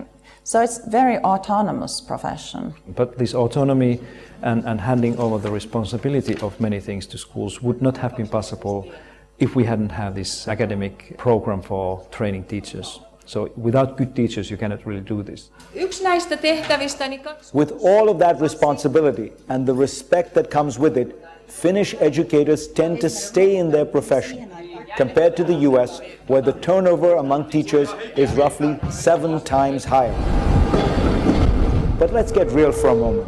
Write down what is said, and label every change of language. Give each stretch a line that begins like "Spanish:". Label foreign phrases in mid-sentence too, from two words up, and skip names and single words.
English: So it's very autonomous profession. But this autonomy and handing over the responsibility of many things to schools would not have been possible if we hadn't had this academic program for training teachers. So without good teachers, you cannot really do this.
Finnish: Yksi näistä tehtävistäni
English: With all of that responsibility and the respect that comes with it, Finnish educators tend to stay in their profession, compared to the US, where the turnover among teachers is roughly 7 times higher. But let's get real for a moment.